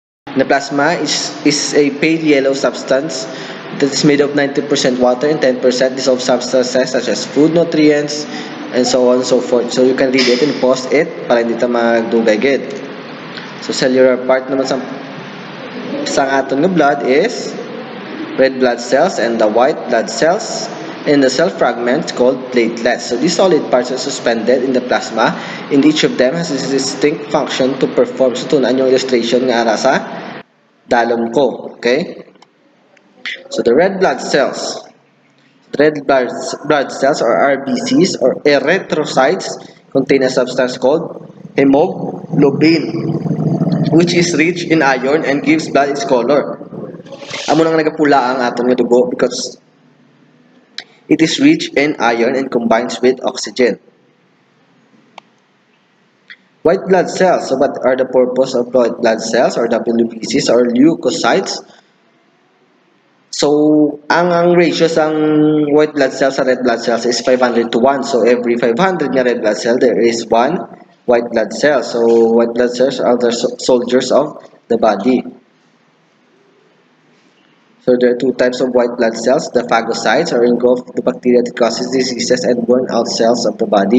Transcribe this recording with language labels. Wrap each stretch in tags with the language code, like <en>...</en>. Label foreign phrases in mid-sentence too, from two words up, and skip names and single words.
<en>The plasma is a pale yellow substance that is made of 90% water and 10% dissolved substances such as food, nutrients, and so on and so forth. So you can read it and pause it</en> <hil>para hindi ta magdugay gid.</hil> <en>So cellular part</en> <hil>naman sa aton nga</hil> <en>blood is red blood cells and the white blood cells and the cell fragments called platelets. So these solid parts are suspended in the plasma and each of them has a distinct function to perform.</en> <hil>So tunan yung illustration nga ara sa dalom ko.</hil> <en>Okay? So the red blood cells. Blood cells or RBCs or erythrocytes contain a substance called hemoglobin which is rich in iron and gives blood its color.</en> <hil>Amo nang nagapula ang aton nga dugo</hil> <en>because it is rich in iron and combines with oxygen. White blood cells. So what are the purpose of white blood cells or WBCs or leukocytes? So, ang ratio sang white blood cells sa red blood cells is 500 to 1. So, every 500 nga red blood cell, there is 1 white blood cell. So, white blood cells are the soldiers of the body. So, there are two types of white blood cells. The phagocytes are engulfed the bacteria that causes diseases and burn out cells of the body.</en>